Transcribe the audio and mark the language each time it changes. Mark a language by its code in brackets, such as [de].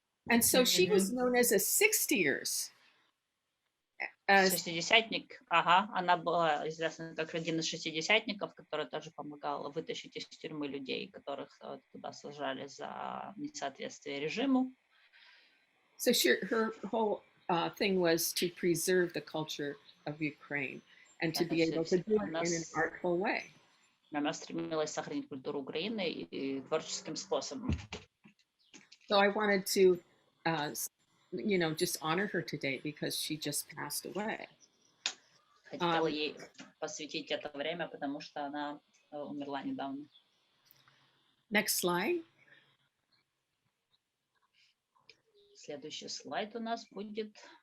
[en] And so she was known as a 60ers. [ru] Шестидесятник, ага, она была известна как один из шестидесятников, который тоже помогал вытащить из тюрьмы людей, которых туда сажали за несоответствие режиму. [en] So her whole thing was to preserve the culture of Ukraine and to be able to do it in an artful way. [ru] Она стремилась сохранить культуру Украины и творческим способом. [en] So I wanted to, just honor her today because she just passed away. [ru] Хотела ей посвятить это время, потому что она умерла недавно. [en] Next slide. [ru] Следующий слайд у нас будет.